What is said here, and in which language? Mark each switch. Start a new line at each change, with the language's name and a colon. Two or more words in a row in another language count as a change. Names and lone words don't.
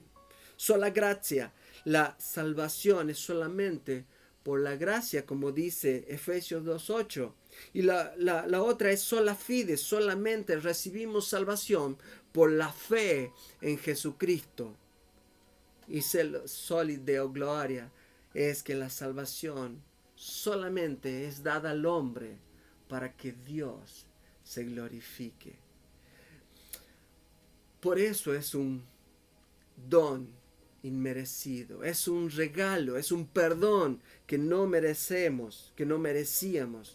Spanish: Sola gracia. La salvación es solamente por la gracia, como dice Efesios 2:8. Y la otra es
Latin: sola fide.
Spanish: Solamente recibimos salvación por la fe en Jesucristo. Y
Latin: soli Deo gloria
Spanish: es que la salvación solamente es dada al hombre para que Dios se glorifique. Por eso es un don inmerecido, es un regalo, es un perdón que no merecemos, que no merecíamos.